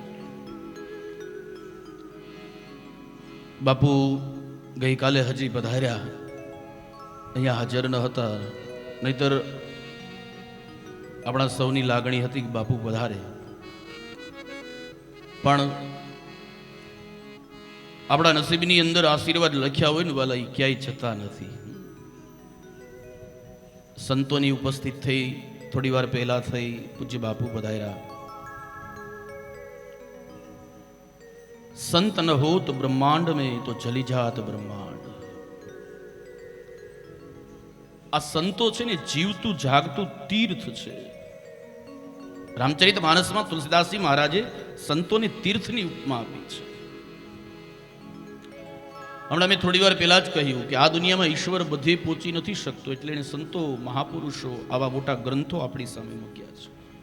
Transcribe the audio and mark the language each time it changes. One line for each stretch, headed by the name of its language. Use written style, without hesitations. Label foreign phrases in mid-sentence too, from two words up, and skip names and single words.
Gujarati: બાપુ ગઈકાલે હજી પધાર્યા, અહીંયા હાજર ન હતા, નહીતર આપણા સૌની લાગણી હતી કે બાપુ પધારે. પણ આપણા નસીબની અંદર આશીર્વાદ લખ્યા હોય ને વાલા, એ ક્યાંય જતા નથી. સંતોની ઉપસ્થિત થઈ, થોડી વાર પહેલા થઈ, પૂજ્ય બાપુ પધાર્યા.
Hindi: संत न होत ब्रह्मांड में तो जली जात ब्रह्मांड.
Gujarati: આ સંતો છે ને જીવતું જાગતું તીર્થ છે. રામચરિત માનસમાં તુલસીદાસજી મહારાજે સંતોને તીર્થની ઉપમા આપી છે. હમણાં મેં થોડી વાર પહેલા જ કહ્યું કે આ દુનિયામાં ઈશ્વર બધે પહોંચી નથી શકતો, એટલે એને સંતો મહાપુરુષો આવા મોટા ગ્રંથો આપણી સામે મૂક્યા છે.